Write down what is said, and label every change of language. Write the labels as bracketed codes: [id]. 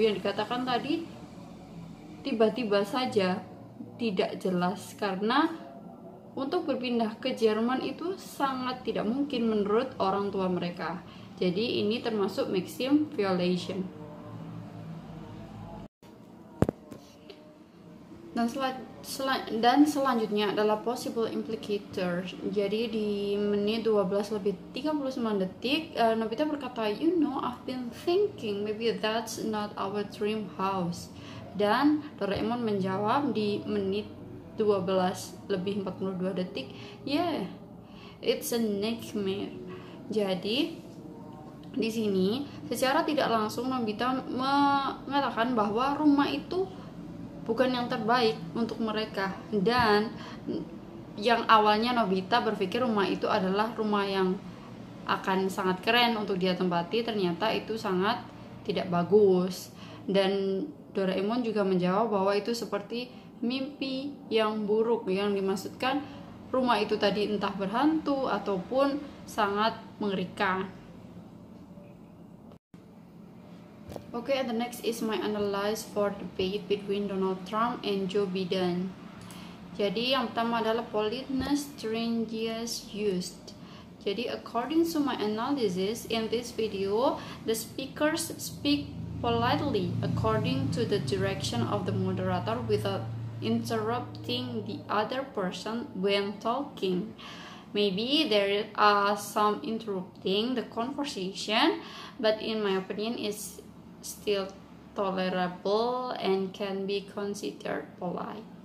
[id] Yang dikatakan tadi tiba-tiba saja, tidak jelas, karena untuk berpindah ke Jerman itu sangat tidak mungkin menurut orang tua mereka. Jadi ini termasuk maxim violation. Dan selanjutnya adalah possible implicator. Jadi di menit 12 lebih 39 detik Nobita berkata, [en] you know, I've been thinking maybe that's not our dream house. [id] Dan Doraemon menjawab di menit 12 lebih 42 detik, [en] yeah, it's a nightmare. [id] Jadi di sini secara tidak langsung Nobita mengatakan bahwa rumah itu bukan yang terbaik untuk mereka, dan yang awalnya Nobita berpikir rumah itu adalah rumah yang akan sangat keren untuk dia tempati, ternyata itu sangat tidak bagus. Dan Doraemon juga menjawab bahwa itu seperti mimpi yang buruk, yang dimaksudkan rumah itu tadi entah berhantu ataupun sangat mengerikan. [en] Okay, and the next is my analysis for debate between Donald Trump and Joe Biden. [id] Jadi yang pertama adalah [en] politeness strategies used. [id] Jadi [en] according to my analysis in this video, the speakers speak politely according to the direction of the moderator without interrupting the other person when talking. Maybe there are some interrupting the conversation, but in my opinion it's still tolerable and can be considered polite.